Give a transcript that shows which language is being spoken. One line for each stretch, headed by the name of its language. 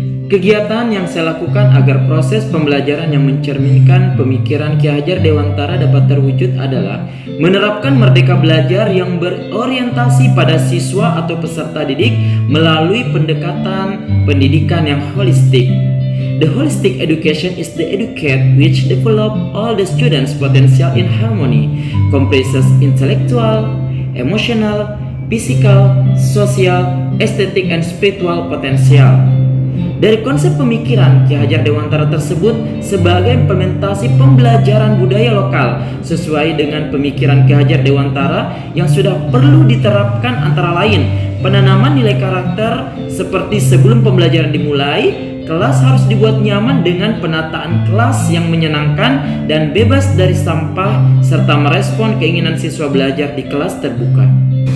Indonesian: Kegiatan yang saya lakukan agar proses pembelajaran yang mencerminkan pemikiran Ki Hajar Dewantara dapat terwujud adalah menerapkan merdeka belajar yang berorientasi pada siswa atau peserta didik melalui pendekatan pendidikan yang holistik.
English: The holistic education is the educate which develop all the students' potential in harmony, comprises intellectual, emotional, physical, social, aesthetic, and spiritual potential.
Indonesian: Dari konsep pemikiran Ki Hajar Dewantara tersebut sebagai implementasi pembelajaran budaya lokal sesuai dengan pemikiran Ki Hajar Dewantara yang sudah perlu diterapkan antara lain penanaman nilai karakter seperti sebelum pembelajaran dimulai, kelas harus dibuat nyaman dengan penataan kelas yang menyenangkan dan bebas dari sampah serta merespon keinginan siswa belajar di kelas terbuka.